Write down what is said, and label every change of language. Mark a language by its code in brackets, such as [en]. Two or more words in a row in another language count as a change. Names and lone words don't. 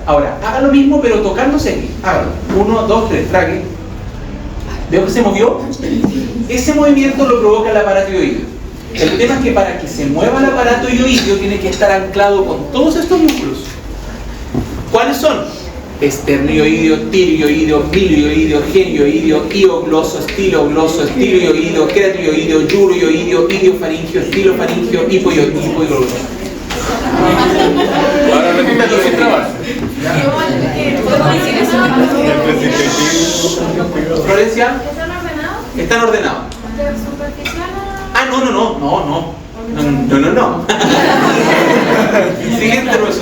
[es] Ahora, haga lo mismo pero tocándose aquí. Hágalo. 1, 2, 3, trague. ¿Veo que se movió? Ese movimiento lo provoca el aparato ioideo. El tema es que para que se mueva el aparato ioideo tiene que estar anclado con todos estos músculos. ¿Cuáles son? Esternioideo, tiroideo, milioideo, genioideo, iogloso, estilogloso, estiloideo, queratoideo, yuroideo, idiofaringio, estilofaringio, hipoglotto. Ahora repítalo sin trabajo. Florencia, ¿Están ordenados? están ordenados. ¿De superficial a...? Ah, no. Siguiente hueso.